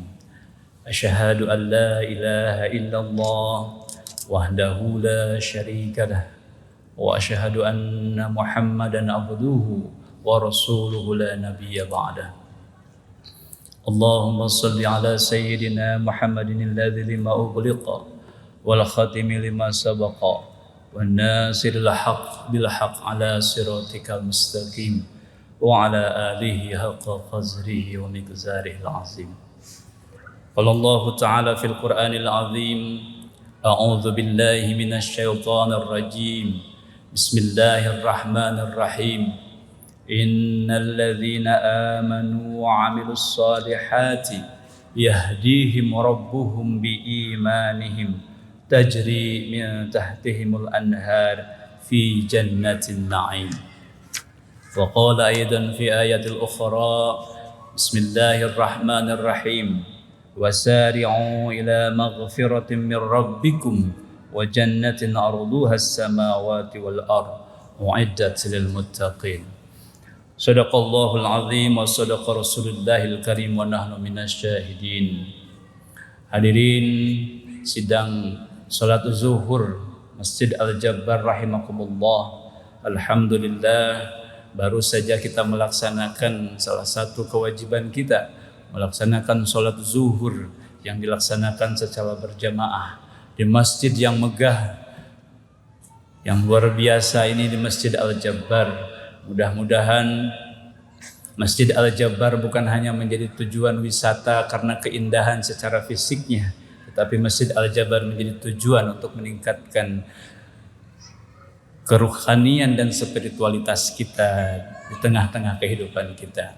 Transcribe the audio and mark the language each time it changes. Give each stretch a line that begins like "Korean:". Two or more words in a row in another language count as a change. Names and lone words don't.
Arabic: أشهد أن لا إله إلا الله وحده لا شريك له. وأشهد أن محمدا عبده ورسوله لا نبي بعده. اللهم صل على سيدنا محمد الذي لما أغلق والخاتم لما سبق والناصر الحق بالحق على صراطك المستقيم وعلى آله حق قدره ومقداره العظيم. قال الله تعالى في القرآن العظيم، أعوذ بالله من الشيطان الرجيم. بسم الله الرحمن الرحيم. إن الذين آمنوا وعملوا الصالحات يهديهم ربهم بإيمانهم تجري من تحتهم الأنهار في جنات النعيم. وقال أيضا في آية أخرى، بسم الله الرحمن الرحيم. وسارعوا إلى مغفرة من ربكم وجنة عرضها السماوات والأرض أعدت للمتقين. صدق الله العظيم وصدق رسول الله الكريم ونحن من الشاهدين.
Indonesian: Hadirin sidang salat zuhur Masjid Al-Jabbar rahimakumullah. Alhamdulillah, baru saja kita melaksanakan salah satu kewajiban kita, melaksanakan salat zuhur yang dilaksanakan secara berjamaah di masjid yang megah, yang luar biasa ini, di Masjid Al-Jabbar. Mudah-mudahan Masjid Al-Jabbar bukan hanya menjadi tujuan wisata karena keindahan secara fisiknya, tetapi Masjid Al-Jabbar menjadi tujuan untuk meningkatkan keruhanian dan spiritualitas kita di tengah-tengah kehidupan kita.